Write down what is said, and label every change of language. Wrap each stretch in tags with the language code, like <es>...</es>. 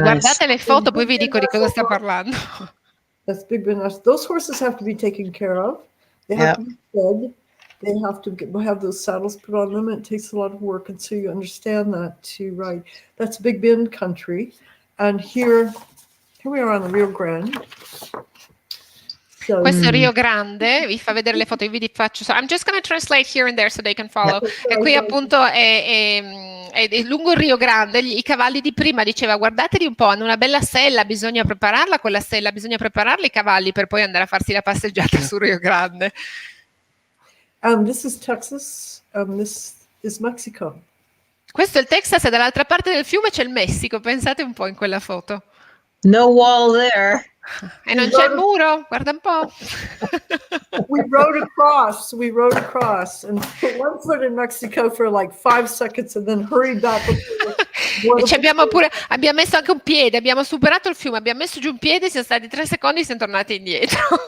<it>guardate le foto, poi vi dico di cosa sta parlando.</it> <en>That's Big Ben. Those horses have to be taken care of. They have to be fed. They have to have those saddles put on them. And it takes a lot of work, and so you understand that to ride. That's Big Bend country, and here we are on the Rio Grande. So,</en> <it>questo è Rio Grande, vi fa vedere le foto, io vi faccio.</it> <en>I'm just going to translate here and there so they can follow.</en> <it>E qui appunto è lungo il Rio Grande. I cavalli di prima, diceva, guardateli un po', hanno una bella sella, bisogna prepararla quella sella, bisogna prepararli i cavalli per poi andare a farsi la passeggiata sul Rio Grande.</it> <en>This is Texas. This is Mexico.</en> <it>Questo è il Texas e dall'altra parte del fiume c'è il Messico, pensate un po' in quella foto.</it> <en>No wall there.</en> <it>E non c'è il muro, guarda un po'.</it> <en>We rode across and put one foot in Mexico for like 5 seconds and then hurried back.</en> <it>E abbiamo messo anche un piede, abbiamo superato il fiume, abbiamo messo giù un piede, siamo stati 3 secondi e siamo tornati indietro.</it>